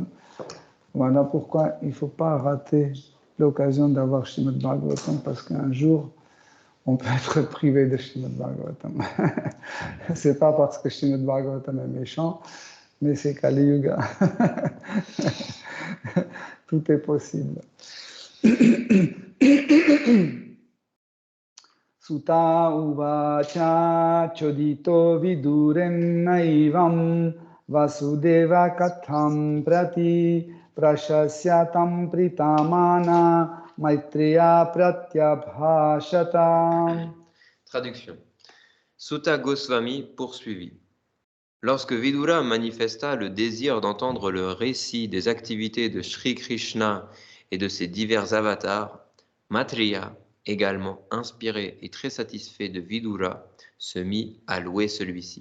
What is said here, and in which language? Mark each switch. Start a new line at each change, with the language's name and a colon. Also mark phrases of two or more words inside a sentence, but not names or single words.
French: Voilà pourquoi il ne faut pas rater l'occasion d'avoir Srimad Bhagavatam, parce qu'un jour, on peut être privé de Srimad Bhagavatam. C'est pas parce que Srimad Bhagavatam est méchant, mais c'est Kali Yuga. Tout est possible.
Sanskrit: Sutta uvacha chodito vidurem naivam vasudeva katham prati prashasyatam pritamana maitreya pratyabhashata.
French: Traduction. Sutta Goswami poursuivit. Lorsque Vidura manifesta le désir d'entendre le récit des activités de Sri Krishna et de ses divers avatars, Maitreya, également inspiré et très satisfait de Vidura, se mit à louer celui-ci.